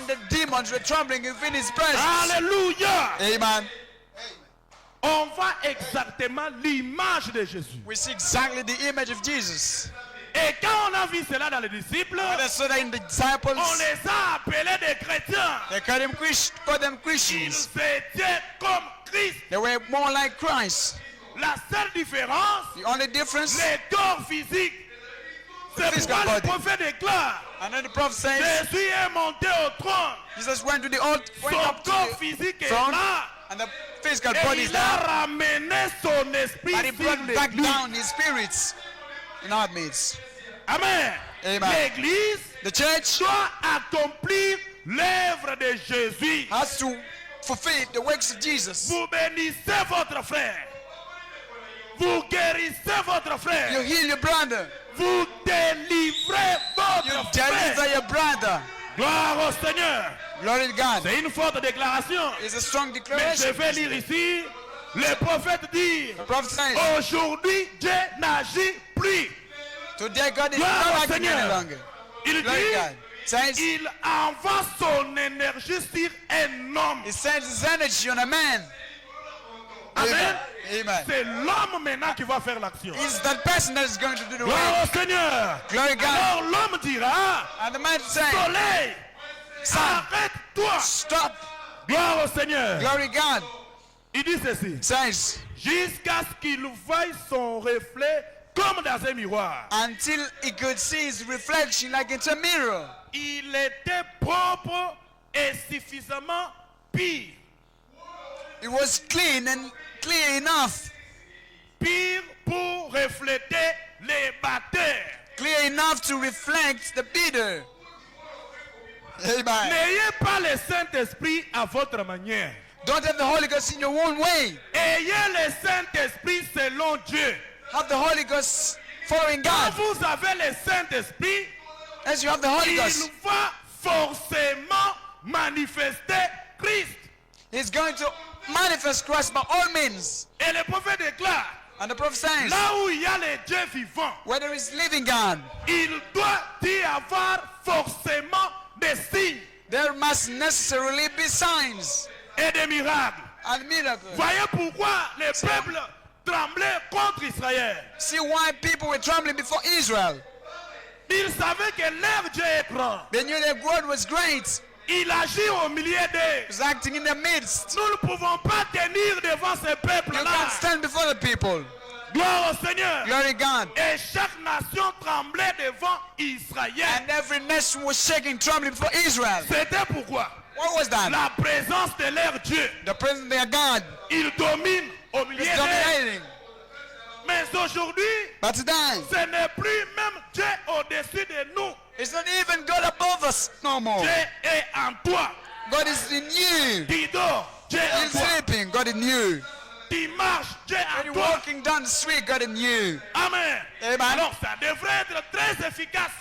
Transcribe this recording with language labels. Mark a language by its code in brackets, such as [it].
[en] and the demons were trembling within his presence. [fr] Alléluia. Amen. On voit exactement l'image de Jésus. [en] We see exactly the image of Jesus. [fr] Et quand on a vu cela dans les disciples, [en] When they saw that in the disciples, [fr] on les a appelés des chrétiens. [en] they called them [fr] Ils [en] Christians. [fr] étaient comme Christ. [en] They were more like Christ. [fr] La seule différence, [en] The only difference, [fr] les corps physiques. C'est [en] Physical [fr] pourquoi le [en] body. [fr] prophète déclare, [en] and then the prophet says, [fr] Jésus est monté au trône. [en] Jesus went to the old, went [fr] Son [en] up to [fr] corps [en] the [fr] physique est [en] throne, [fr] là. [en] and the physical [fr] Et [en] body is [fr] il [en] there. [fr] a ramené son esprit [en] And he [fr] sur [en] brought back [fr] l'église. [en] down his spirits in our midst. [fr] Amen. [en] Amen. [fr] L'église [en] The church [fr] doit accomplir l'œuvre de Jésus. [en] has to fulfill the works of Jesus. [fr] Vous bénissez votre frère. Vous guérissez votre [en] You [fr] frère. [en] heal your brother. [fr] Vous délivrez [en] You [fr] votre [en] deliver [fr] frère. [en] your brother. [fr] Gloire au Seigneur. [en] Glory to God. [fr] C'est une forte déclaration. [en] It's a strong [fr] Mais je [en] declaration. [fr] vais lire ici. Le prophète dit, [en] The prophet says, [fr] aujourd'hui Dieu n'agit plus. [en] today God is [fr] Gloire [en] not [fr] au [en] acting any [fr] Seigneur. [en] longer. [fr] Il [en] Glory to [fr] dit, [en] God. Says, [fr] il envoie son énergie sur un homme. [en] he sends his energy on a man. [fr] Amen. [en] Amen. [fr] C'est l'homme maintenant qui va faire l'action. [en] It's that person that is going to do the [fr] Gloire [en] work. [fr] au Seigneur. [en] Glory to God. [fr] Alors l'homme dira, [en] And the man says, [fr] soleil, [en] Sun, [fr] arrête-toi. [en] stop. [fr] Gloire au Seigneur. [en] Glory to God. [fr] Il dit ceci. [en] Says, [fr] Jusqu'à ce qu'il voie son reflet comme dans un miroir. [en] until he could see his reflection like it's a mirror. [fr] Il était propre et suffisamment pire. [en] It was clean and clear enough. [fr] Pire pour refléter les batteurs. [en] Clear enough to reflect the beater. [fr] Amen. N'ayez pas le Saint-Esprit à votre manière. [en] Don't have the Holy Ghost in your own way. [fr] Ayez le Saint-Esprit selon Dieu. [en] Have the Holy Ghost following [fr] Quand [en] God. [fr] vous avez le Saint-Esprit, [en] As you have the Holy [fr] il [en] Ghost, [fr] va forcément manifester Christ. [en] He's going to manifest Christ by all means. [fr] Et le prophète déclare, [en] And the prophet says, [fr] là où il y a les dieux vivants, [en] where there is living God, [fr] il doit y avoir forcément des signes [en] there must necessarily be signs [fr] et des miracles. [en] and miracles. [fr] Voyez pourquoi les peuples tremblaient contre Israël. [en] See why people were trembling before Israel. [fr] Ils savaient que leur Dieu est grand. [en] They knew their God was great. [fr] Il agit au milieu d'eux. [en] He was acting in their midst. [fr] Nous ne pouvons pas tenir devant ces [en] You [fr] peuples-là. [en] can't stand before the people. [fr] Gloire au Seigneur. [en] Glory to God. [fr] Et chaque nation tremblait devant Israël. [en] And every nation was shaking, trembling before Israel. [fr] C'était pourquoi [en] What was that? [fr] la présence de leur Dieu, [en] The presence of their God [fr] il domine au milieu [en] is [fr] d'eux. [en] dominating. [fr] Mais aujourd'hui, [en] But today, [fr] ce n'est plus même Dieu au-dessus de nous. [en] It's not even God above us no more. [fr] Dieu est en toi. [en] God is in you. [fr] Tu dors, Dieu est en [en] You're [fr] toi. [en] sleeping, God in you. [fr] Tu marches, Dieu est [en] When [fr] en [en] you're [fr] toi. [en] walking down the street, God in you. [fr] Amen. [en] Amen. [fr] Alors ça devrait être très efficace.